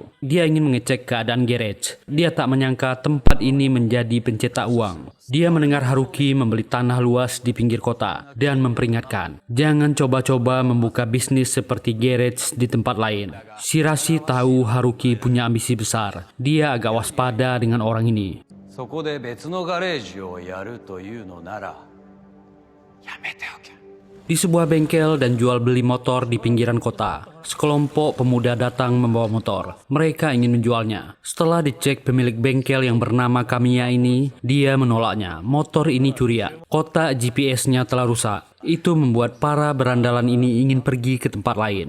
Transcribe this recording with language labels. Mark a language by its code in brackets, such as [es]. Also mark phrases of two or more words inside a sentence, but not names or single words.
[id] Dia ingin mengecek keadaan garage. Dia tak menyangka tempat ini menjadi pencetak uang. Dia mendengar Haruki membeli tanah luas di pinggir kota dan memperingatkan, jangan coba-coba membuka bisnis seperti garage di tempat lain. Shirashi tahu Haruki punya ambisi besar. Dia agak waspada dengan orang ini. [ja] そこで別のガレージをやるというのならやめておけ。 [id] Di sebuah bengkel dan jual beli motor di pinggiran kota, sekelompok pemuda datang membawa motor. Mereka ingin menjualnya. Setelah dicek pemilik bengkel yang bernama Kamiya ini, dia menolaknya. Motor ini curian. Kotak GPS-nya telah rusak. Itu membuat para berandalan ini ingin pergi ke tempat lain.